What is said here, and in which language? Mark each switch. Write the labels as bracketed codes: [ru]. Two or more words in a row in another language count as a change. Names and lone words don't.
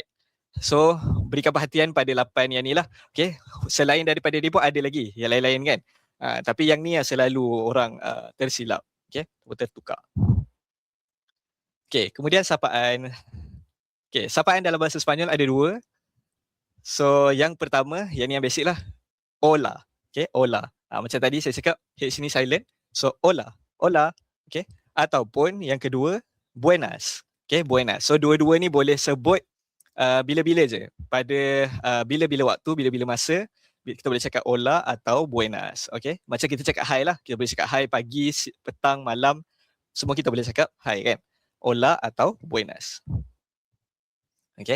[ms] So berikan perhatian pada 8 yang ni lah. Okay, selain daripada dia pun ada lagi yang lain-lain kan. Tapi yang ni selalu orang tersilap. Okay, tertukar. Okay, kemudian sapaan. Okay, sapaan dalam bahasa Sepanyol ada dua. So yang pertama, yang ni yang basic lah. Hola. Okay, hola. Macam tadi saya cakap, H ni silent. So hola. Hola. Okay. Ataupun yang kedua, buenas. Okay, buenas. So dua-dua ni boleh sebut bila-bila je. Pada bila-bila waktu, bila-bila masa, kita boleh cakap hola atau buenas. Okay. Macam kita cakap hi lah. Kita boleh cakap hi pagi, petang, malam. Semua kita boleh cakap hi kan. Hola atau buenas. Okay.